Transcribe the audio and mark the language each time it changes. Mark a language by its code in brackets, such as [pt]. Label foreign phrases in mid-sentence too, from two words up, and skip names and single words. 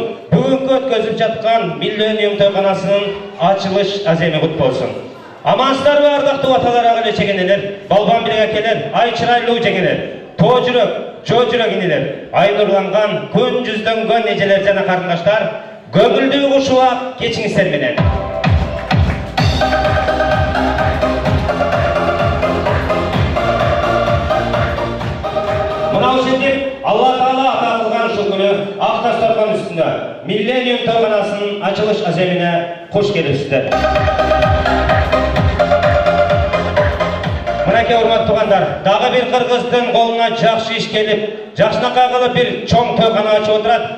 [ky] Бүгүнкү өткөзүп жаткан Миллениум тойканасынын ачылыш аземи кут болсун. Амансыздарбы ардактуу аталар, ага чегенелер, балбан билек акелер, ай чырайлуу жеңелер, тоо жүрөк, жоо жүрөк инелер, ай нурланган күн жүздөнгөн эжелер жана карындаштар, көңүлдүү кушубак кечиңиздер менен. Мынау сендер Алла Таала ата кылган ушул күнү ак дасторкон үстүндө Миллениум тойканасынын ачылыш аземине куш келипсиздер. Мынакей урматтуу туугандар, дагы бир кыргыздын колуна жакшы иш келип, жакшынакай кылып бир чоң тойкана ачып отурат.